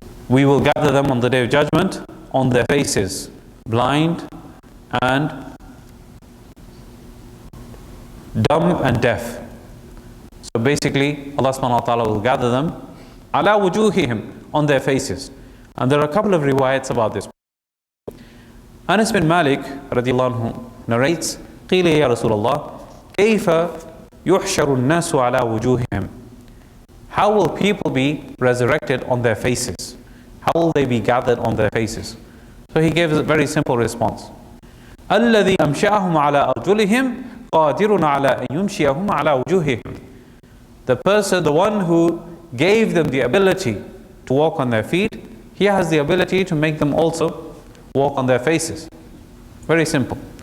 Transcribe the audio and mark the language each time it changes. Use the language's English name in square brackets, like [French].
[English] We will gather them on the Day of Judgment on their faces, blind and dumb and deaf. So basically, Allah subhanahu wa ta'ala will gather them ala wujuhihim, on their faces. And there are a couple of riwayats about this. [Arabic] Anas bin Malik radiallahu anhu narrates, قِيلَ يَا رَسُولَ اللَّهِ كَيْفَ يُحْشَرُ النَّاسُ عَلَى وُجُوهِهِمْ. [English] How will people be resurrected on their faces? How will they be gathered on their faces? So he gave a very simple response. [Arabic] الَّذِي أَمْشَأَهُمْ عَلَى أَرْجُلِهِمْ قَادِرٌ عَلَى أَن يُمْشِيَهُمْ عَلَى وُجُوهِهِمْ. [English] The person, the one who gave them the ability to walk on their feet, he has the ability to make them also walk on their faces. Very simple.